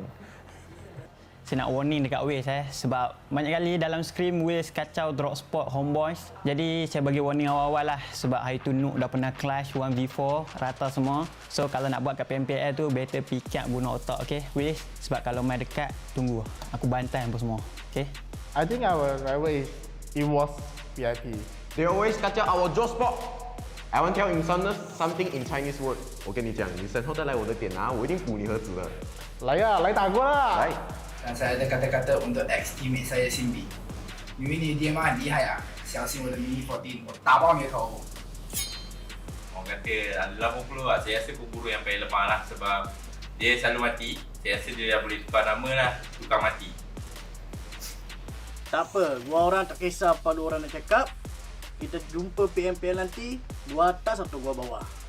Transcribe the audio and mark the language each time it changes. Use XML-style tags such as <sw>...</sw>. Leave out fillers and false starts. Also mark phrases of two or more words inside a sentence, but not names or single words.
<ms>Saya nak warning dekat Waze sebab banyak kali dalam scrim Waze kacau</ms> <en>drop spot</en> <ms>Homebois. Jadi saya bagi warning awal-awal lah sebab hari tu Nuk dah pernah clash 1v4 rata semua. So kalau nak buat kat PMPL tu better fikir guna otak, okey Waze, sebab kalau main dekat tunggu aku bantai apa semua, okey.</ms> <en>I think our rival is EVOS VIP. They always kacau our draw spot. I want to tell Insanus something in Chinese word.</en> <zh>我跟你讲，你身后带来我的点我一定补你盒子的。来呀，来打过啦！来。</zh> <ms>Dan saya ada kata-kata untuk ex-teammate saya Cindy.</ms> <zh>因为你爹妈很厉害小心我的 mini 14，我打爆你的头。</zh> <ms>Orang kata 80 saya rasa pemburu yang paling lemah lah sebab dia selalu mati. Saya rasa dia dah boleh tukar nama lah, tukar mati. Tak apa, dua orang tak kisah apa dua orang nak cakap. Kita jumpa PMPL nanti, gua atas atau gua bawah.</ms>